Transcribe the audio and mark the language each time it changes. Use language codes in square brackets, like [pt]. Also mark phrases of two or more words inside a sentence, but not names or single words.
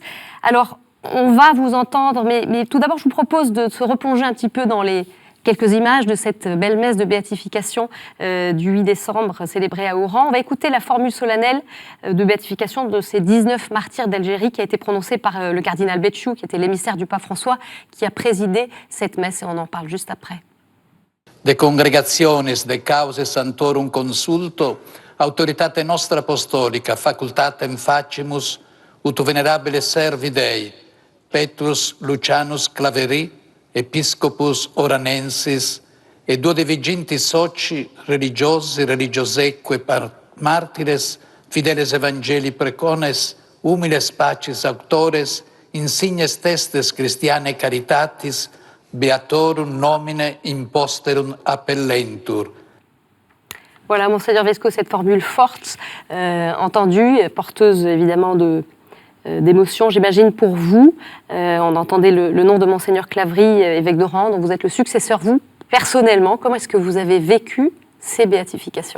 [fr] Alors, on va vous entendre, mais tout d'abord, je vous propose de se replonger un petit peu dans les quelques images de cette belle messe de béatification du 8 décembre célébrée à Oran. On va écouter la formule solennelle de béatification de ces 19 martyrs d'Algérie qui a été prononcée par le cardinal Betchou, qui était l'émissaire du pape François, qui a présidé cette messe, et on en parle juste après. [la] De congregationes, de cause santorum consulto, autoritate nostra apostolica, facultatem facimus, ut venerabile servi Dei, Petrus Lucianus Claveri, Episcopus Oranensis, et duodevigintis soci religiosi, religioseque martires, fideles evangeli precones, humiles pacis auctores, insignes testes Christianae caritatis, beatorum nomine imposterum appellentur. [fr] Voilà, Monseigneur Vesco, cette formule forte, entendue, porteuse évidemment d'émotion, j'imagine, pour vous. On entendait le nom de Monseigneur Claveri, évêque d'Oran, dont vous êtes le successeur, vous, personnellement. Comment est-ce que vous avez vécu ces béatifications ?